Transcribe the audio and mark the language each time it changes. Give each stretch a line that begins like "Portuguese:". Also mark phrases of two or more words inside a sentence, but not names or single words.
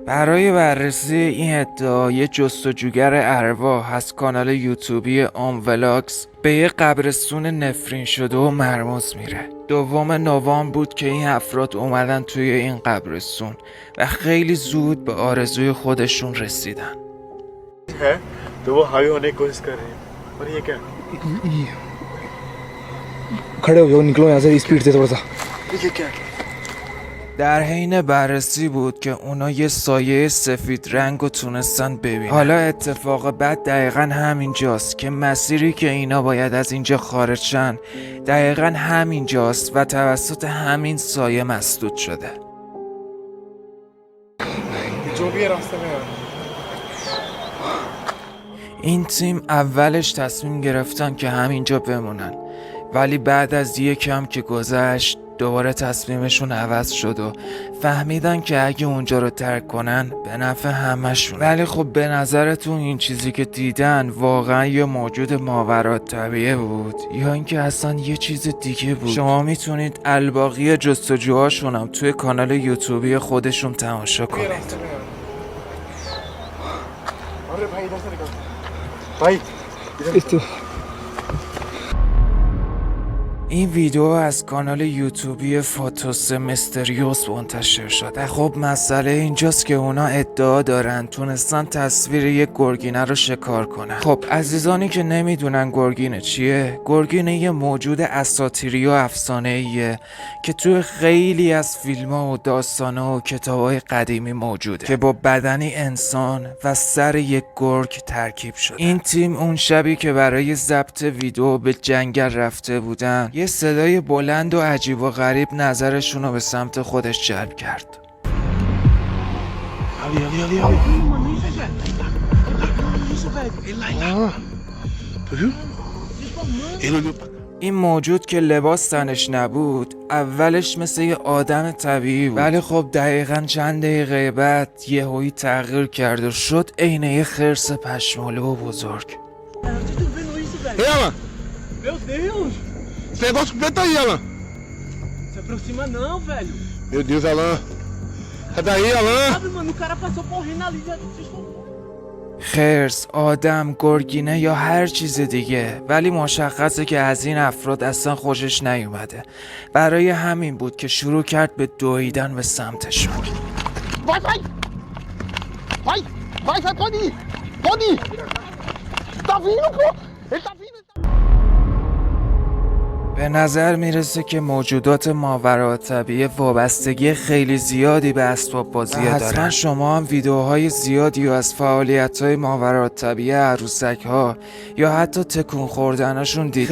Persian: برای بررسی این ادعا یه جستجوگر ارواح از کانال یوتیوبی اوم ولاگز به یه قبرستون نفرین شده و مرموز میره. 2 نوامبر بود که این افراد اومدن توی این قبرستون و خیلی زود به آرزوی خودشون رسیدن.
Hindi: तो वो हावी होने की कोशिश कर रहे हैं और ये क्या खड़े हो जाओ, निकलो यहाँ से स्पीड से थोड़ा सा। ये क्या
Persian: در حین بررسی بود که اونا یه سایه سفید رنگ رو تونستن ببینن. حالا اتفاق بعد دقیقا همین جاست که مسیری که اینا باید از اینجا خارج شن دقیقا همین جاست و توسط همین سایه مسدود شده.
Hindi: जो भी है रास्ते में
Persian: این تیم اولش تصمیم گرفتن که همینجا بمونن، ولی بعد از یکم که گذشت دوباره تصمیمشون عوض شد و فهمیدن که اگه اونجا رو ترک کنن به نفع همشون. ولی خب به نظرتون این چیزی که دیدن واقعا یه موجود ماورالطبیعه بود یا اینکه اصلا یه چیز دیگه بود؟ شما میتونید الباقی جستجوهاشون هم توی کانال یوتیوبی خودشون تماشا کنید.
Hindi: अरे भाई इधर से निकल भाई इस
Persian: این ویدیو از کانال یوتیوبی فاتوس مستریوس منتشر شده. خب مسئله اینجاست که اونا ادعا دارن تونستن تصویر یک گرگینه رو شکار کنن. خب عزیزانی که نمیدونن گرگینه چیه، گرگینه یه موجود اساطیری و افسانه‌ایه که توی خیلی از فیلم‌ها و داستان‌ها و کتاب‌های قدیمی موجوده که با بدنی انسان و سر یک گرگ ترکیب شده. این تیم اون شبی که برای ضبط ویدیو به جنگل رفته بودن، یه صدای بلند و عجیب و غریب نظرشون رو به سمت خودش جلب کرد.
Portuguese: Ali, ali, ali, ali. Mano, isso, velho. Isso, velho. Ele lá, ele lá. Tu viu? Ele olhou pra...
Persian: این موجود که لباس تنش نبود اولش مثل یه آدم طبیعی بود، ولی خب دقیقاً چند دقیقه بعد یهویی تغییر کرد و شد عین یه خرس پشمالو و بزرگ.
Portuguese: Ei, Alan. Meu Deus. Esse negócio preto aí, Alan. Se aproxima não, velho. Meu Deus, Alan. Sai daí, Alan. Sabe, mano, o cara passou correndo ali, já desculpa.
Persian: خرس، آدم، گرگینه یا هر چیز دیگه، ولی مشخصه که از این افراد اصلا خوشش نیومده. برای همین بود که شروع کرد به دویدن به سمتشون.
Portuguese: Vai, vai. Vai, vai, vai, pode ir. Pode ir. Tá vindo, pô. Ele tá vindo.
Persian: به نظر میرسه که موجودات ماورالطبیعی وابستگی خیلی زیادی به اسباب بازی دارن. حتما شما هم ویدیوهای زیادی از فعالیت‌های ماورالطبیعی عروسک‌ها یا حتی تکون خوردنشون دیدید.